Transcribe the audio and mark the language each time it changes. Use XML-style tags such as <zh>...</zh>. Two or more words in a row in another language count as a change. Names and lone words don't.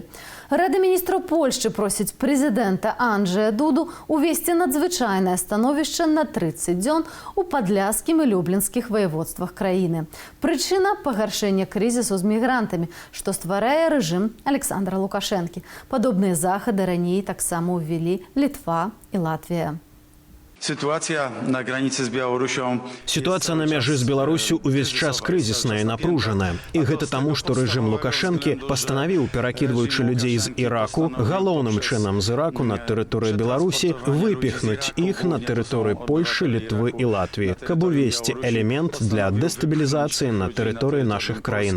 <be>Рада міністраў Польшчы просіць прэзідэнта Анджэя Дуду увесці надзвычайнае становішча на 30 дзён у падляшскім і люблінскіх ваеводствах краіны. Прычына – пагаршэння крызісу з мігрантамі, што стварае рэжым Александра Лукашэнкі. Падобныя захады раней таксама ўвялі Літва і Латвія.</be> <ru>Ситуация на границе с Беларусью.</ru> <be>Ситуация на мяжы з Беларусю увесь час крызісная і напружаная. І гэта таму, што рэжым Лукашэнкі пастанавіў, перакідваючы людзей з Іраку, галоўным чынам з Іраку на тэрыторыі Беларусі, выпіхнуць іх на тэрыторыі Польшы, Літвы і Латвіі, каб увесці элемент для дэстабілізацыі на тэрыторыі нашых краінаў.</be>